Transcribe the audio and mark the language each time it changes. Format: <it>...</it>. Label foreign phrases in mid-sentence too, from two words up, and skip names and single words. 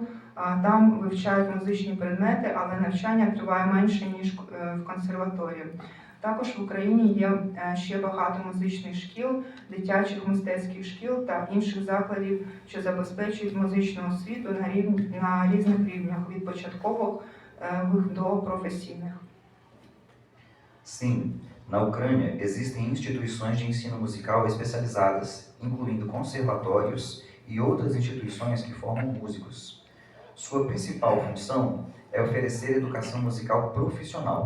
<uk>Там вивчають музичні предмети, але навчання триває менше, ніж в консерваторії. Також в Україні є ще багато музичних шкіл, дитячих мистецьких шкіл та інших закладів, що забезпечують музичну освіту на різних рівнях, від початкових до професійних.</uk> <pt>Sim, na Ucrânia existem instituições de ensino musical especializadas, incluindo conservatórios e outras instituições que formam músicos. Sua principal função é oferecer educação musical profissional.</pt>